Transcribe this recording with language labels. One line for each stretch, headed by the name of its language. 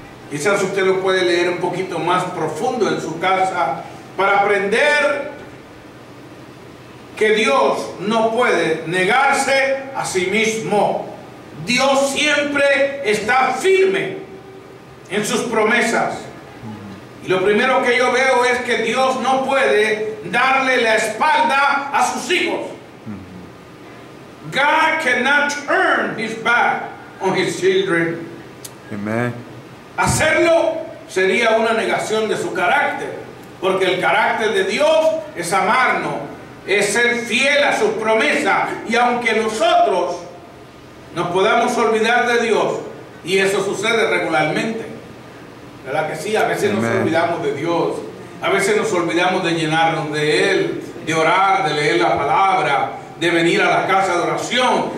Spanish: Quizás usted lo puede leer un poquito más profundo en su casa para aprender que Dios no puede negarse a sí mismo. Dios siempre está firme en sus promesas. Y lo primero que yo veo es que Dios no puede darle la espalda a sus hijos.
English: God cannot turn his back on his children. Amen.
Spanish: Hacerlo sería una negación de su carácter, porque el carácter de Dios es amarnos, es ser fiel a sus promesas. Y aunque nosotros nos podamos olvidar de Dios, y eso sucede regularmente, ¿verdad que sí? A veces nos olvidamos de Dios, a veces nos olvidamos de llenarnos de Él, de orar, de leer la palabra, de venir a la casa de oración.